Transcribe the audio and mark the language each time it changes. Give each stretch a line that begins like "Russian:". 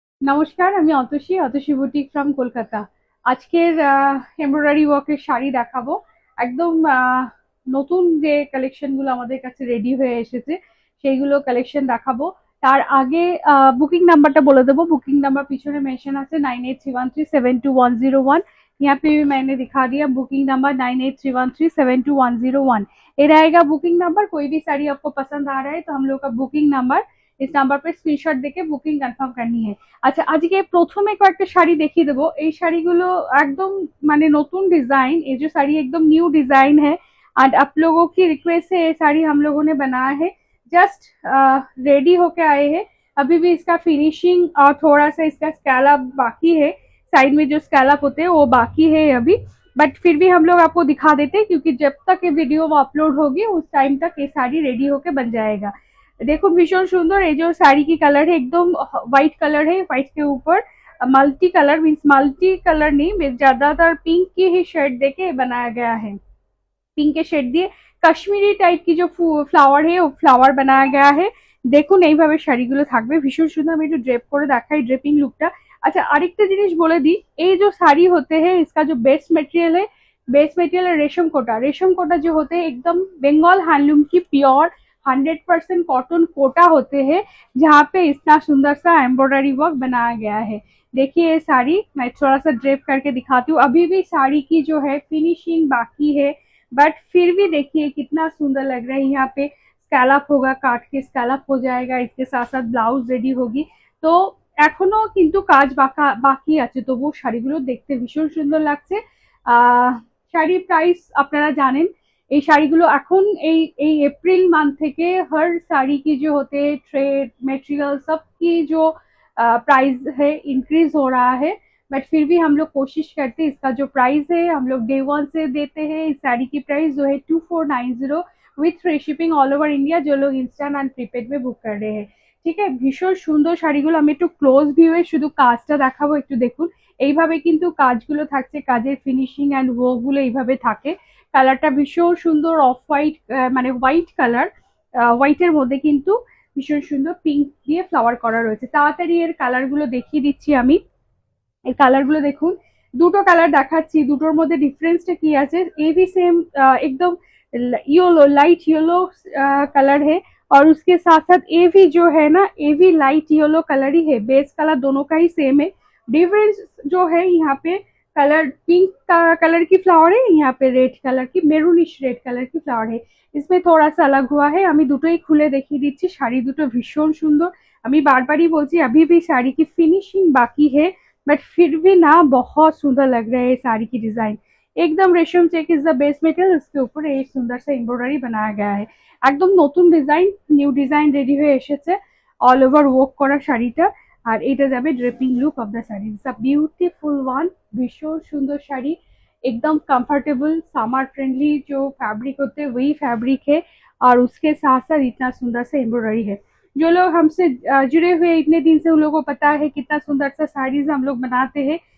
Bangla: নমস্কার, আমি Atasi, Atasi boutique from Kolkata. আজকের এমব্রয়ডারি ওয়ার্কের শাড়ি দেখাবো। একদম নতুন যে কালেকশন গুলো আমাদের কাছে রেডি হয়ে এসেছে সেইগুলো কালেকশন দেখাবো। তার আগে
Hindi: बुकिंग नंबर बोले देवो। बुकिंग नंबर पीछे मेंशन আছে 9831372101। यहाँ पे भी मैंने दिखा दिया बुकिंग नंबर 9831372101। ये रहेगा बुकिंग नंबर। कोई भी साड़ी आपको पसंद आ रहा है तो हम लोग का बुकिंग नंबर इस नंबर पे स्क्रीनशॉट देके बुकिंग कंफर्म करनी है।
Bangla: আচ্ছা, আজকে প্রথমে কয়েকটা শাড়ি দেখিয়ে দেবো। এই শাড়িগুলো একদম মানে নতুন डिजाइन।
Hindi: ये जो साड़ी एकदम न्यू डिजाइन है और आप लोगों की रिक्वेस्ट से ये साड़ी हम लोगों ने बनाया है। जस्ट रेडी होके आए हैं। अभी भी इसका फिनिशिंग और थोड़ा सा इसका स्कैलप बाकी है। साइड में जो स्कैलप होते हैं वो बाकी है अभी, बट फिर भी हम लोग आपको दिखा देते हैं क्योंकि जब तक ये वीडियो अपलोड होगी उस टाइम तक ये साड़ी रेडी होके बन जाएगा। देखो भीषण सुंदर। ये जो साड़ी की कलर है एकदम व्हाइट कलर है। व्हाइट के ऊपर multi colour means multi colour नहीं, ज्यादातर पिंक की ही शेड देके बनाया गया है। पिंक के शेड दिए
Bangla: কাশ্মীরি টাইপ কি যে ফ্লাওয়ার
Hindi: है वो फ्लावर बनाया गया है।
Bangla: দেখুন এইভাবে শাড়িগুলো থাকবে ভীষণ সুন্দর। আমি একটু ড্রেপ করে দেখাই ড্রেপিং লুকটা। আচ্ছা, আরেকটা জিনিস বলে দিই, এই
Hindi: जो साड़ी होते हैं इसका जो बेस मटेरियल है, बेस मटेरियल है रेशम कोटा। रेशम कोटा जो होते हैं एकदम बंगाल हैंडलूम की प्योर 100% कॉटन कोटा होते हैं, जहाँ पे इतना सुंदर सा एम्ब्रॉयडरी वर्क बनाया गया है। देखिए ये साड़ी मैं थोड़ा सा ड्रेप करके दिखाती हूँ। अभी भी साड़ी की जो है फिनिशिंग बाकी है, बट फिर भी देखिए कितना सुंदर लग रहा है। यहाँ पे स्कैलप होगा, काट के स्कैलप हो जाएगा, इसके साथ साथ ब्लाउज रेडी होगी।
Bangla: तो এখনো কিন্তু কাজ বাকি আছে, তবু শাড়িগুলো দেখতে ভীষণ সুন্দর লাগছে। শাড়ির প্রাইস আপনারা জানেন। এই শাড়িগুলো এখন এই
Hindi: अप्रैल मंथ থেকে हर साड़ी की जो होते हैं ट्रेड मटेरियल सबकी जो प्राइस है इंक्रीज हो रहा है। बट फिर भी हम लोग कोशिश करते हैं, इसका जो प्राइस है हम लोग डे वन से देते हैं। इस साड़ी की प्राइस जो है 2490
English: With free shipping all over India.
Hindi: जो लोग इंस्टेंट एंड प्रीपेड में बुक कर रहे हैं।
Bangla: ঠিক আছে, ভীষণ সুন্দর শাড়িগুলো। আমি একটু ক্লোজ ভিউয়ে শুধু কাজটা দেখাবো, একটু দেখুন। এইভাবে কিন্তু কাজগুলো থাকছে, কাজের ফিনিশিং এন্ড ওয়ার্ক গুলো এইভাবে থাকে। কালারটা ভীষণ সুন্দর অফ হোয়াইট, মানে হোয়াইট কালার। হোয়াইটের মধ্যে কিন্তু ভীষণ সুন্দর পিঙ্ক দিয়ে ফ্লাওয়ার করা রয়েছে। তাড়াতাড়ি এর কালার গুলো দেখিয়ে দিচ্ছি আমি। এই কালার গুলো দেখুন। দুটো কালার দেখাচ্ছি, দুটোর মধ্যে ডিফারেंसটা কি আছে।
Hindi: ये भी सेम एकदम येलो लाइट येलो कलर है, और उसके साथ साथ ये भी जो है ना ये भी लाइट येलो कलर ही है। बेस कलर दोनों का ही सेम है। डिफरेंस जो है यहाँ पे कलर पिंक का कलर की फ्लावर है, यहाँ पे रेड कलर की मेरूनिश रेड कलर की फ्लावर है। इसमें थोड़ा सा अलग हुआ है।
Bangla: আমি দুটোই খুলে দেখিয়ে দিচ্ছি। শাড়ি দুটো ভীষণ সুন্দর। আমি বারবারই বলছি
Hindi: अभी भी साड़ी की फिनिशिंग बाकी है, बट फिर भी ना बहुत सुंदर लग रहा है ये साड़ी की डिजाइन। एकदम रेशम check
English: Is the base material.
Hindi: इसके ऊपर एक सुंदर सा एम्ब्रॉयडरी बनाया गया है।
Bangla: একদম নতুন ডিজাইন, নিউ ডিজাইন রেডি হয়ে এসেছে। অল ওভার ওয়ার্ক করা শাড়িটা। আর এটা যাবে
English: Draping look of the sari. It's a beautiful one.
Hindi: भीषण सुंदर शाड़ी, एकदम कंफर्टेबल समर फ्रेंडली जो फैब्रिक होते हैं वही फैब्रिक है, और उसके साथ साथ इतना सुंदर सा एम्ब्रॉयडरी है। जो लोग हमसे जुड़े हुए इतने दिन से उन लोगों को पता है कितना सुंदर सा साड़ीज हम लोग बनाते हैं।